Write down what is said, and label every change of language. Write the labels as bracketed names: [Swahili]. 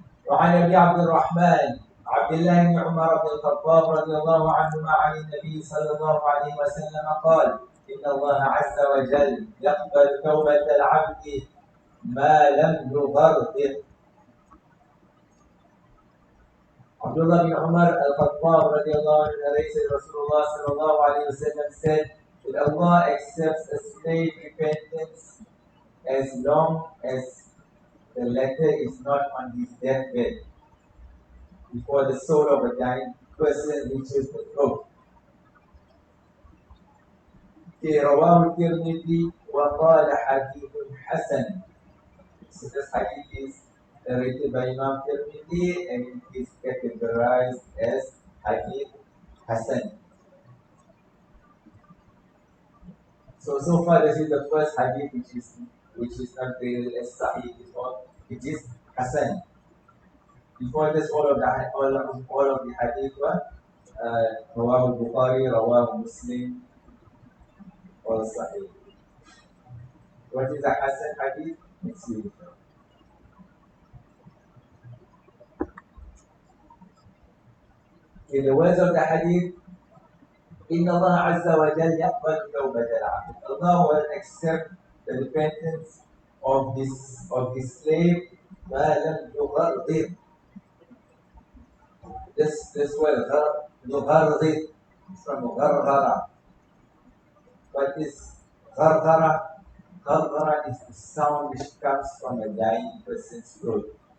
[Arabic] وعن ابي عبد الرحمن عبد الله بن عمر بن الخطاب رضي الله عنهما عن النبي صلى الله عليه وسلم قال ان الله عز وجل يقبل توبه العبد ما لم يغرغر. [English] Abdullah bin Umar al-Khattab radiallahu anhu narrated Rasulullah sallallahu alayhi wa sallam said that Allah accepts a slave repentance as long as the letter is not on his deathbed before the soul of a dying person reaches the throat. [Arabic] رواه الترمذي وقال حديث حسن. [English] So this hadith is narrated by Imam Tirmidhi and it is categorized as Hadith Hasan. So far this is the first hadith which is not rated as Sahih before. It is Hasan. Before this, all of the hadith were Rawah al-Bukhari, Rawah Muslim, all Sahih. What is a Hasan hadith? Let's see. In the words of the hadith, [Arabic] إن الله عز وجل يقبل توبة العبد. [English] Allah will accept the repentance of this slave [Arabic] ما لم يغرغر. [English] This word يغرغر from غرغرة. What is غرغرة? غرغرة is the sound which comes from a dying person's throat.